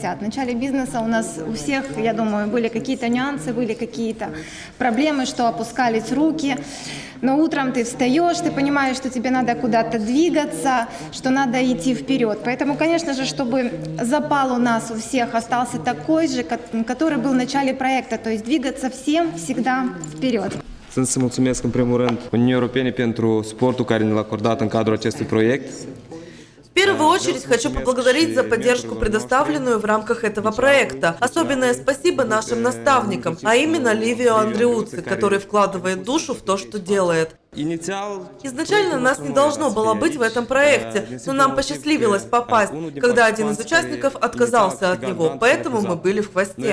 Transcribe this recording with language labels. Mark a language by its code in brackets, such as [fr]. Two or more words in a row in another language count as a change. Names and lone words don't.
[ru] В начале бизнеса у нас у всех, я думаю, были какие-то нюансы, были какие-то проблемы, что опускались руки. Но утром ты встаешь, ты понимаешь, что тебе надо куда-то двигаться, что надо идти вперед. Поэтому, конечно же, чтобы запал у нас у всех остался такой же, который был в начале проекта, то есть двигаться всем всегда вперед. [ro] Sunt să mulțumesc în primul rând Uniunii Europene pentru suportul care ne l-a acordat în cadrul acestui proiect. [ru] В первую очередь хочу поблагодарить за поддержку, предоставленную в рамках этого проекта. Особенное спасибо нашим наставникам, а именно Ливио Андреуци, который вкладывает душу в то, что делает. Изначально нас не должно было быть в этом проекте, но нам посчастливилось попасть, когда один из участников отказался от него, поэтому мы были в хвосте.